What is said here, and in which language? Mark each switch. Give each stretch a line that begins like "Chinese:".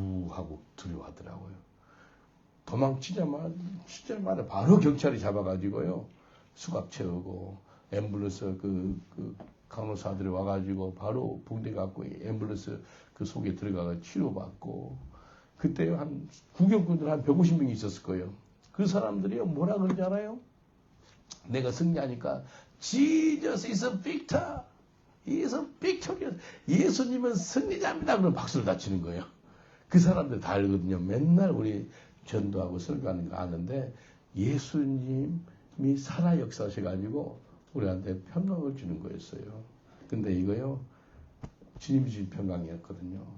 Korean: 하고 두려워하더라고요. 도망치자마자 바로 경찰이 잡아가지고요. 수갑 채우고 앰뷸런스 그 간호사들이 와가지고 바로 붕대 갖고 앰뷸런스 그 속에 들어가서 치료받고 그때 한 구경꾼들 한 150명이 있었을 거예요. 그 사람들이요 뭐라 그러지 알아요? 내가 승리하니까
English: Jesus is a victor. He is a victorious.
Korean: 예수님은 승리자입니다. 그럼 박수를 다 치는 거예요. 그 사람들 다 알거든요. 맨날 우리 전도하고 설교하는 거 아는데 예수님이 살아 역사하셔가지고 우리한테 평강을 주는 거였어요. 근데 이거요, 주님이 주신 평강이었거든요.